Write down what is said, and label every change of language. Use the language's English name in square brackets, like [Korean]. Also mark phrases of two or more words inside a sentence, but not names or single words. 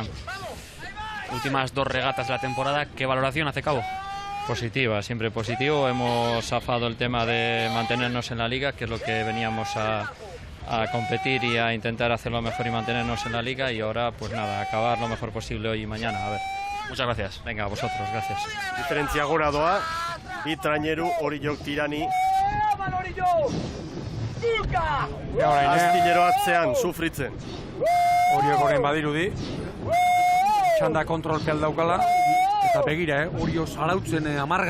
[Spanish] Últimas 2 regatas de la temporada, ¿qué valoración hace Cabo? Positiva, siempre positivo. Hemos zafado el tema de mantenernos en la liga, que es lo que veníamos a competir y a intentar hacerlo mejor y mantenernos en la liga, y ahora pues nada, acabar lo mejor posible hoy y mañana, a ver. Muchas gracias. Venga, a vosotros, gracias. [Basque] Diferentzia gora doa, bi traineru Oriok Tirani. Astillero atzean, sufritzen. Oriok orain badirudi, txanda kontrolpeal daukala, eta begira, Orio zarautzen 10.